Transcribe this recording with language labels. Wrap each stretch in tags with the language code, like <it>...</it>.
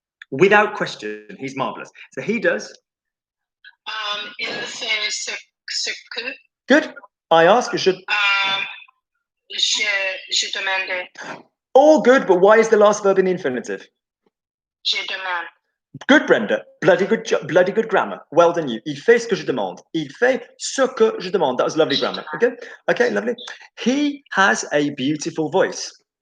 <en>Without question, he's marvelous. So he does.</en> <fr>Il fait ce que.</fr> <en>Good. I ask. You should.</en> <fr>Je demande.</fr> <en>All good, but why is the last verb in the infinitive?</en> <fr>Je demande.</fr> <en>Good, Brenda. Bloody good grammar. Well done, you.</en> <fr>Il fait ce que je demande.</fr> <en>Il fait ce que je demande. That was lovely grammar. Okay. Okay, lovely. He has a beautiful voice.</en>